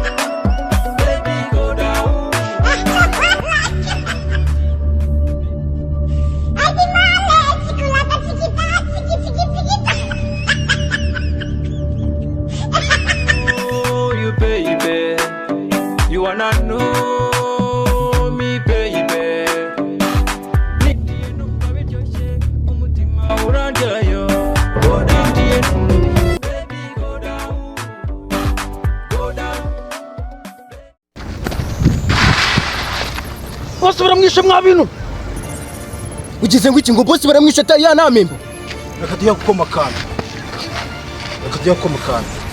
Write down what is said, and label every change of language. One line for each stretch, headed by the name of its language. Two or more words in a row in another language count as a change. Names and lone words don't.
English: Baby, go down. Oh, you baby. You wanna know me, baby.
Kinyarwanda: Niye numva biryoshye umutima uranjayo.
English: Go down, baby, go down. Go down.
Kinyarwanda: Bose baramwishe mwa bintu. Ugize ngo iki ngo bose baramwishe atari ya namembo. Reka tujya gukoma kandi. Reka tujya gukoma kandi.